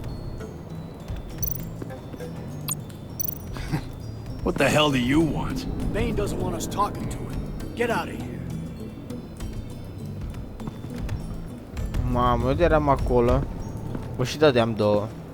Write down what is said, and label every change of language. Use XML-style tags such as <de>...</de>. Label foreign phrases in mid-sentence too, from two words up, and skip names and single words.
<en>What the hell do you want? Bane doesn't want us talking to him. Get out of here.</en> <ro>Mamă, unde eram acolo? O și dădeam două.</ro>